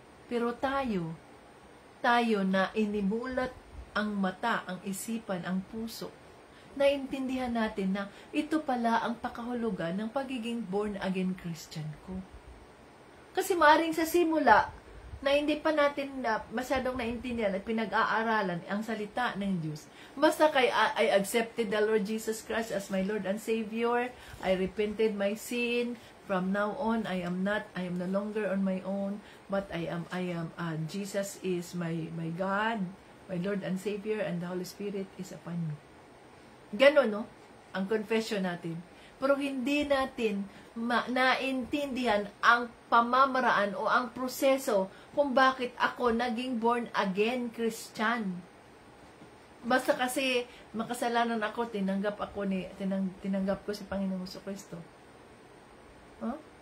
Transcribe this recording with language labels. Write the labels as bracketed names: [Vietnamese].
[Filipino] Pero tayo na inimulat ang mata, ang isipan, ang puso, naintindihan natin na ito pala ang pakahulugan ng pagiging born-again Christian ko. Kasi maaaring sa simula, na hindi pa natin masyadong naintindihan at pinag-aaralan ang salita ng Diyos. [English] Basta I accepted the Lord Jesus Christ as my Lord and Savior. I repented my sin. From now on, I am no longer on my own, but Jesus is my God, my Lord and Savior, and the Holy Spirit is upon me. [Filipino] Ganon, no? Ang confession natin. Pero hindi natin naintindihan ang pamamaraan o ang proseso kung bakit ako naging born again Christian. Basta kasi makasalanan ako, tinanggap ko si Panginoong Jesucristo. Huh?